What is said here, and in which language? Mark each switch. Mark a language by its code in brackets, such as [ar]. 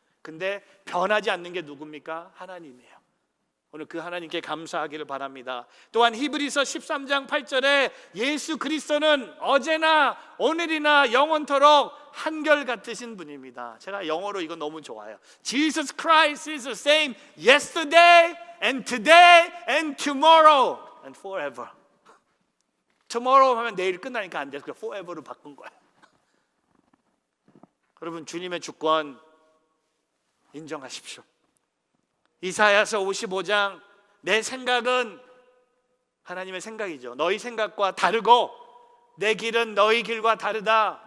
[ko] 근데 변하지 않는 게 누굽니까? 하나님이에요. 오늘 그 하나님께 감사하기를 바랍니다. 또한 히브리서 13장 8절에 예수 그리스도는 어제나 오늘이나 영원토록 한결같으신 분입니다. 제가 영어로 이거 너무 좋아요. [en] Jesus Christ is the same yesterday and today and tomorrow and forever. [ko] tomorrow 하면 내일 끝나니까 안 돼서 forever로 바꾼 거예요. 여러분, 주님의 주권 인정하십시오. 이사야서 55장 내 생각은 하나님의 생각이죠. 너희 생각과 다르고 내 길은 너희 길과 다르다.